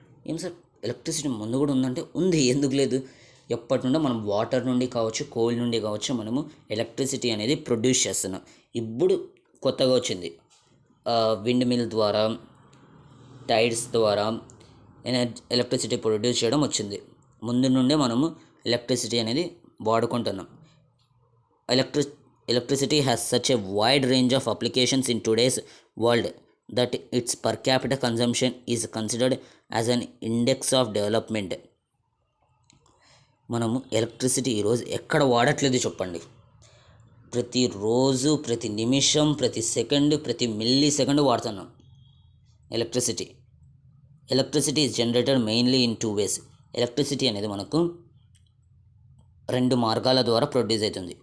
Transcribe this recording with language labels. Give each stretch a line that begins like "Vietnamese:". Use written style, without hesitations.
Telugu: ఏం sir electricity ముందు కూడా ఉందంటే ఉంది, ఎందుకు లేదు. ఎప్పటి నుండో మనం వాటర్ నుండి కావచ్చు, కోల్ నుండి కావచ్చు, మనము ఎలక్ట్రిసిటీ అనేది ప్రొడ్యూస్ చేస్తున్నాం. ఇప్పుడు కొత్తగా వచ్చింది విండ్ మిల్ ద్వారా, టైడ్స్ ద్వారా ఎలక్ట్రిసిటీ ప్రొడ్యూస్ చేయడం వచ్చింది. ముందు నుండే మనము ఎలక్ట్రిసిటీ అనేది వాడుకుంటున్నాం.
English: Electricity has such a wide range of applications in today's world that its per capita consumption is considered as an index of development.
Telugu: మనము ఎలక్ట్రిసిటీ ఈరోజు ఎక్కడ వాడట్లేదు చెప్పండి. ప్రతిరోజు, ప్రతి నిమిషం, ప్రతి సెకండ్, ప్రతి మిల్లీ సెకండ్ వాడుతున్నాం electricity.
English: Electricity is generated mainly in 2 ways.
Telugu: Electricity అనేది మనకు 2 మార్గాల ద్వారా ప్రొడ్యూస్ అవుతుంది.